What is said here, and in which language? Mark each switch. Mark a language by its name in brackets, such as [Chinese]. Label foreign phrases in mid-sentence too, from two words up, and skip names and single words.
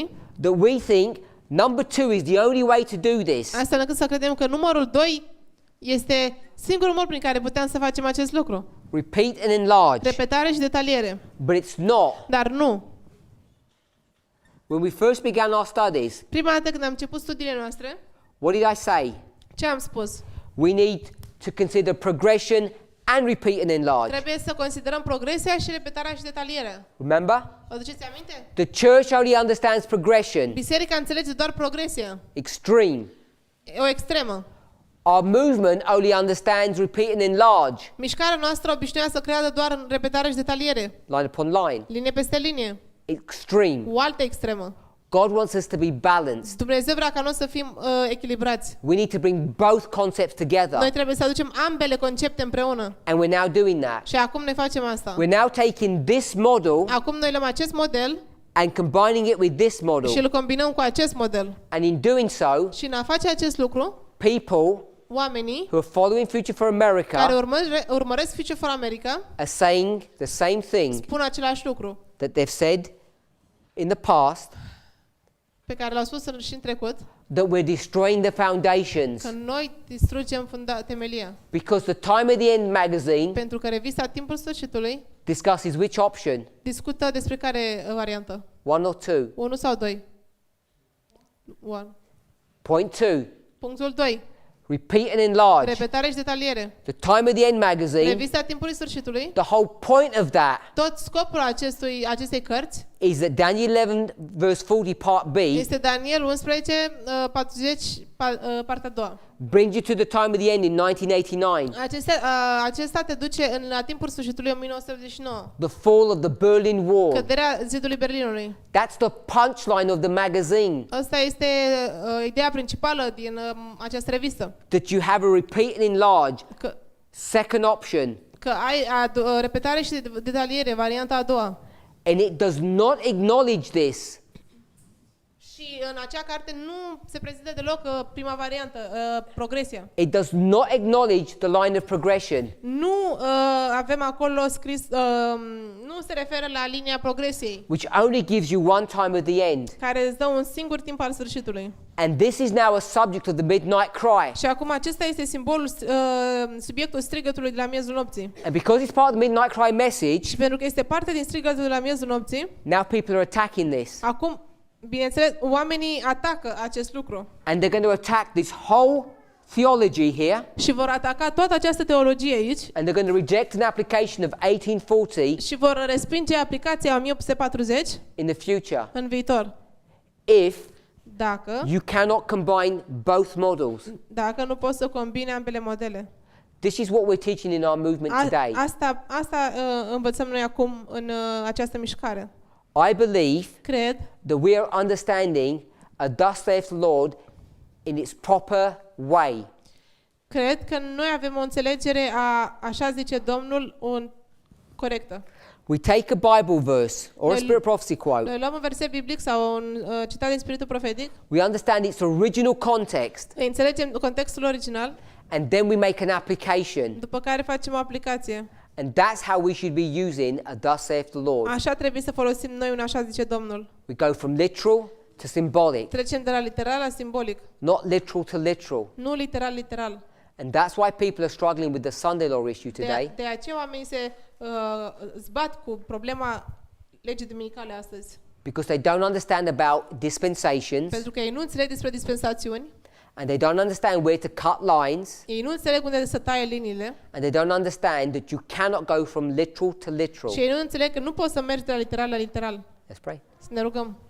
[English] That we think number 2 is the only way to do this. [Romanian] Asta încât să credem că numărul 2 este singurul mod prin care putem să facem acest lucru. [English] Repeat and enlarge. [Romanian] Repetare și detaliere. [English] But it's not. [Romanian] Dar nu. [English] When we first began our studies, [Romanian] Prima dată când am început studiile noastre, [English] what did I say? [Romanian] ce am spus? [English] We need to consider progression and repeat and enlarge. [Romanian] Trebuie să considerăm progresia și repetarea și detalierea. [English] Remember? [Romanian] Vă duceți aminte? [English] The church only understands progression. [Romanian] Biserica înțelege doar progresia. [English] Extreme. [Romanian] E o extremă. [English] Our movement only understands repeat and enlarge. [Romanian] Mișcarea noastră obișnuia să creadă doar în repetare și detaliere. [English] Line upon line. [Romanian] Linie peste linie. [English] Extreme. [Romanian] O altă extremă. [English] God wants us to be balanced. [Romanian] Dumnezeu vrea ca noi să fim echilibrați. [English] We need to bring both concepts together. [Romanian] Noi trebuie să aducem ambele concepte împreună. [English] And we're now doing that. [Romanian] Și acum noi facem asta. [English] We're now taking this model [Romanian] Acum noi luăm acest model [English] and combining it with this model. [Romanian] și îl combinăm cu acest model. [English] And in doing so, [Romanian] Și în a face acest lucru, [English] people [Romanian] oamenii [English] who are following Future for [Romanian] care [English] America [Romanian] urmăresc Future for America [English] are saying the same thing [Romanian] spun același lucru [English] that they've said in the past, [Romanian] pe care l-au spus și în trecut, [English] that we're destroying the foundations. [Romanian] că noi distrugem temelia. [English] Because the Time of the End magazine [Romanian] Pentru că revista Timpul Sfârșitului [English] discusses which option? [Romanian] discută despre care variantă? [English] 1 or 2? [Romanian] 1 sau 2? 1. [English] Point 2. [Romanian] Punctul 2. [English] Repeat and enlarge. [Romanian] Repetare și detaliere. [English] The Time of the End magazine, [Romanian] Revista Timpului Sfârșitului, [English] the whole point of that [Romanian] tot scopul acestei cărți [English] is that Daniel 11 verse 40 part B [Romanian] este Daniel 11, 40, partea a doua. [English] brings you to the time of the end in 1989. [Romanian] Acesta te duce la timpul sfârșitului 1989. [English] The fall of the Berlin Wall. [Romanian] Căderea zidului Berlinului. [English] That's the punchline of the magazine. [Romanian] Asta este ideea principală din această revistă. [English] That you have a repeat and enlarge. [Romanian] Că [English] Second option. [Romanian] ai repetare și detaliere, varianta a doua. [English] And it does not acknowledge this. [Romanian] Și în acea carte nu se prezintă deloc prima variantă, progresia. [English] It does not acknowledge the line of progression. [Romanian] Nu avem acolo scris, nu se referă la linia progresiei, [English] Which only gives you one time of the end. [Romanian] care îți dă un singur timp al sfârșitului. [English] And this is now a subject of the midnight cry. [Romanian] Și acum acesta este simbolul, subiectul strigătului de la miezul nopții. [English] And because it's part of the midnight cry message, [Romanian] Și pentru că este parte din strigătul de la miezul nopții, [English] now people are attacking this. [Romanian] acum, bineînțeles, oamenii atacă acest lucru. [English] And they're going to attack this whole theology here. [Romanian] Și vor ataca toată această teologie aici [English] And they're going to reject an application of 1840 [Romanian] și vor respinge aplicația 1840 [English] in the future. [Romanian] în viitor. [English] If [Romanian] Dacă [English] you cannot combine both models. [Romanian] nu poți să combine ambele modele. [English] This is what we're teaching in our movement today. [Romanian] Asta învățăm noi acum în această mișcare. [English] I believe [Romanian] Cred [English] that we are understanding a thus saith the Lord in its proper way. [Romanian] Cred că noi avem o înțelegere a așa zice Domnul corectă. [English] We take a Bible verse or a [Romanian] Noi- [English] spirit prophecy quote. [Romanian] Noi luăm un verset biblic sau un citat din Spiritul Profetic, [English] We understand its original context, [Romanian] înțelegem contextul original, [English] and then we make an application. [Romanian] după care facem o aplicație. [English] And that's how we should be using a thus saith the Lord. [Romanian] Așa trebuie să folosim noi un așa zice Domnul. [English] We go from literal to symbolic, [Romanian] Trecem de la literal la simbolic, [English] not literal to literal. [Romanian] nu literal. [English] And that's why people are struggling with the Sunday law issue today. [Romanian] De aceea oamenii se zbat cu problema legii duminicale astăzi. [English] Because they don't understand about dispensations, [Romanian] Pentru că ei nu înțeleg despre dispensațiuni, [English] and they don't understand where to cut lines, [Romanian] ei nu înțeleg unde să taie liniile [English] and they don't understand that you cannot go from literal to literal. [Romanian] și ei nu înțeleg că nu poți să mergi de la literal la literal. [English] Let's pray. [Romanian] Să ne rugăm.